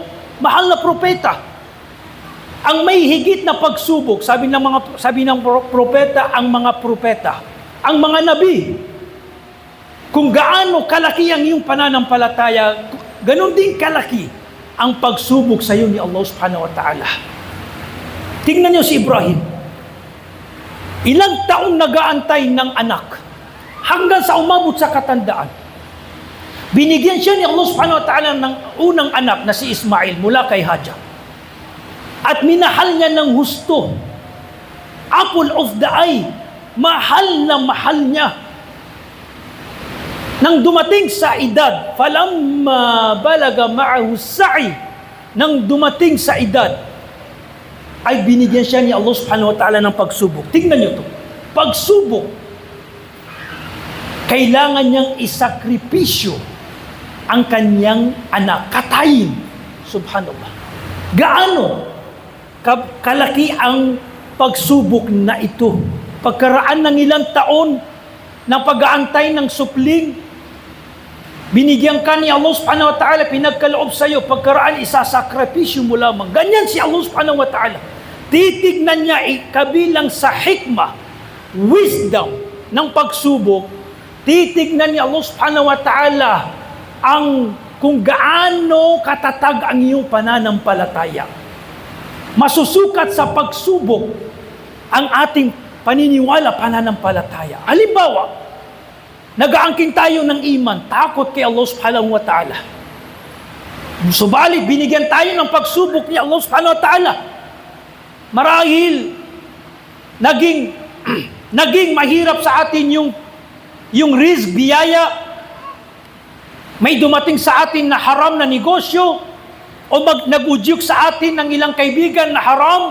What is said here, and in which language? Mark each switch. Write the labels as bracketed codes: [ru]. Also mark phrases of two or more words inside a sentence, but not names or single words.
[tl] Mahal na propeta. Ang may higit na pagsubok, sabi ng propeta, ang mga propeta, ang mga nabi, kung gaano kalaki ang iyong pananampalataya, ganun din kalaki ang pagsubok sa iyo ni Allah [ar] سبحانه وتعالى. [tl] Tingnan niyo si Ibrahim. Ilang taon nag-aantay ng anak hanggang sa umabot sa katandaan. Binigyan siya ni Allah [ar] سبحانه وتعالى [tl] ng unang anak na si Ismail mula kay Hajar. At minahal niya ng husto. [en] Apple of the eye. [tl] Mahal na mahal niya. Nang dumating sa edad, [ar] فلما بلغ معه السعي, [tl] nang dumating sa edad, ay binigyan siya ni Allah [ar] سبحانه وتعالى [tl] ng pagsubok. Tingnan niyo to. Pagsubok. Kailangan niyang isakripisyo ang kanyang anak. Katayin. Subhanallah. Gaano kalaki ang pagsubok na ito? Pagkaraan ng ilang taon ng pag-aantay ng supling, binigyan ka ni Allah [ar] سبحانه وتعالى, [tl] pinagkaloob sa iyo, pagkaraan isasakripisyo mo lamang. Ganyan si Allah [ar] سبحانه وتعالى. [tl] Titignan niya kabilang sa hikmah, wisdom ng pagsubok, titignan ni Allah [ar] سبحانه وتعالى [tl] ang kung gaano katatag ang iyong pananampalataya. Masusukat sa pagsubok ang ating paniniwala, pananampalataya. Halimbawa, nag-aangkin tayo ng iman, takot kay Allah [ar] سبحانه وتعالى. [tl] Subalit, binigyan tayo ng pagsubok ni Allah [ar] سبحانه وتعالى. [tl] Marahil, naging mahirap sa atin yung risk, biyaya. May dumating sa atin na haram na negosyo, o nag-udyok sa atin ng ilang kaibigan na haram.